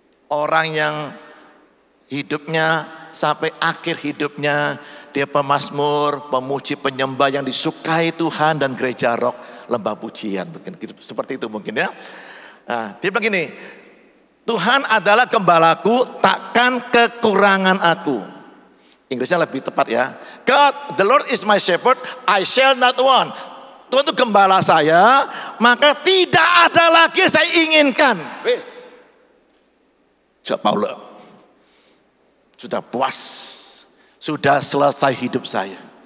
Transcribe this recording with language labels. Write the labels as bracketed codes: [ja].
[id] Orang yang hidupnya sampai akhir hidupnya dia pemazmur, pemuji, penyembah yang disukai Tuhan dan gereja rock lembah pujian. Seperti itu mungkin ya. Nah, dia begini, Tuhan adalah gembalaku, takkan kekurangan aku. Inggrisnya lebih tepat ya. [en] God, the Lord is my shepherd, I shall not want. [id] Tuhan itu gembala saya, maka tidak ada lagi yang saya inginkan. Wis. Paulus sudah puas, sudah selesai hidup saya.